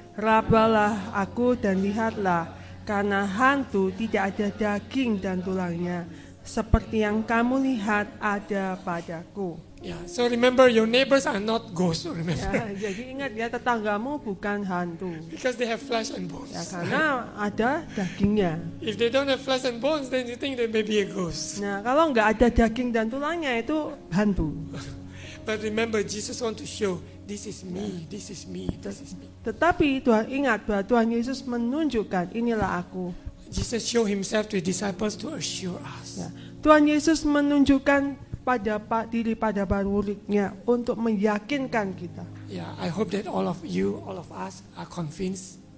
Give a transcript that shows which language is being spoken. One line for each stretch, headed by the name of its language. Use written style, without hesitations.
Indonesian: Rabalah aku dan lihatlah. Karena hantu tidak ada daging dan tulangnya. Seperti yang kamu lihat ada padaku.
English: Yeah. So remember, your neighbors are not ghosts. Remember,
Indonesian: Ya, jadi ingat ya, tetanggamu bukan hantu.
English: because they have flesh and bones.
Indonesian: Ya, karena ada dagingnya.
English: If they don't have flesh and bones, then you think they may be a ghost.
Indonesian: Nah, kalau nggak ada daging dan tulangnya itu hantu.
English: But remember, Jesus want to show, this is me, this is me, this is me.
Indonesian: Tetapi Tuhan ingat bahwa Tuhan Yesus menunjukkan, inilah aku.
English: Jesus show Himself to His disciples to assure us.
Indonesian: Ya. Tuhan Yesus menunjukkan diri pada para muridnya untuk meyakinkan kita.
English: Yeah, I hope that all of you, all of us are convinced.